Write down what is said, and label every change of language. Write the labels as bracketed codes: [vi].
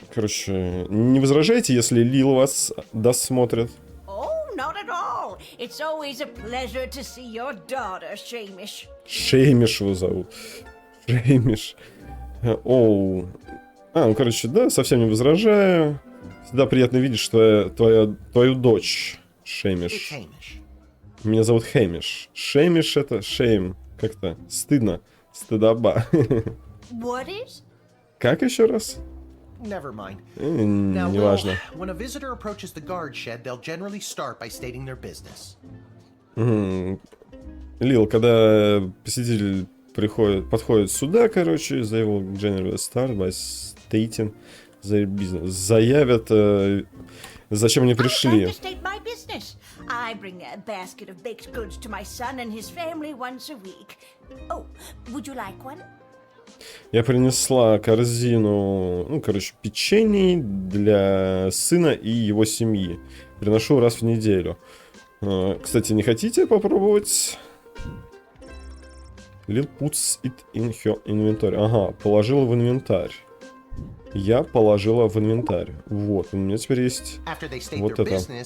[ru] Короче, не возражайте, если Лил вас досмотрит. [en] Oh, not at all. It's always a pleasure to see your daughter, Shamish. [ru] Шеймиш его зовут. Шеймиш. Оу. Ну, короче, да, совсем не возражаю. Всегда приятно видеть, что твою дочь Шеймиш. Меня зовут Хэмиш. Шеймиш — это шейм. Как-то стыдно. Стыдоба. [en] What is? [ru] Как еще раз? [en] Never mind. Now, Lil, [ru] Неважно. [en] when a visitor approaches the guard shed, they'll generally start by stating their business. [ru] Лил, когда посетитель подходит сюда, короче, [en] they will generally start by stating their business. [ru] Заявят, зачем они пришли. [en] I bring a basket of baked goods to my son and his family once a week. Oh, would you like one? [ru] Я принесла корзину, ну, короче, печений для сына и его семьи. Приношу раз в неделю. Кстати, не хотите попробовать? [en] Lil puts it in her inventory. [ru] Ага, положила в инвентарь. Я положила в инвентарь. Вот, у меня теперь есть вот это.